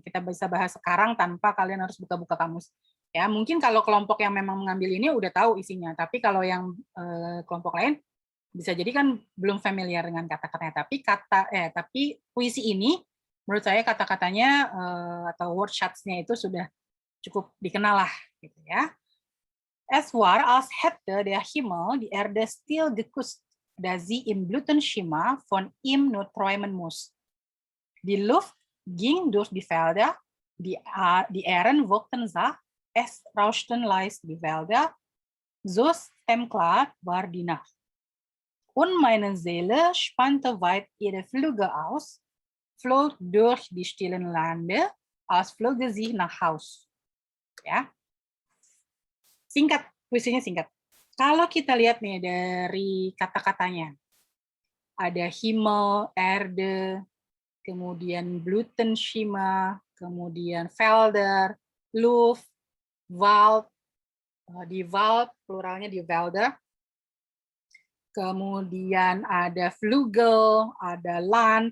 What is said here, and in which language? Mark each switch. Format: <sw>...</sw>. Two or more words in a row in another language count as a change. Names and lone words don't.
<id>Kita bisa bahas sekarang tanpa kalian harus buka-buka kamus. Ya, mungkin kalau kelompok yang memang mengambil ini udah tahu isinya, tapi kalau yang kelompok lain bisa jadi kan belum familiar dengan kata-katanya. Tapi puisi ini menurut saya kata-katanya atau</id> <en>word shots-</en> <id>nya itu sudah cukup dikenal lah gitu ya.</id> <de>Es war als hätte der Himmel die Erde still geküsst, da sie im Blütenschimmer von ihm nur träumen muss. Die Luft ging durch die Felder, die Ähren wogten sacht, es rauschten leis die Wälder, so stemmklar war die Nacht. Und meine Seele spannte weit ihre Flügel aus, flog durch die stillen Lande, als flöge sie nach Haus.</de> <id>Ya, singkat, puisinya singkat. Kalau kita lihat nih dari kata-katanya, ada Himmel, Erde, kemudian Blütenschimmer, kemudian Felder, Luft, Wald, di Wald, pluralnya di Wälder, kemudian ada Flügel, ada Land.</id>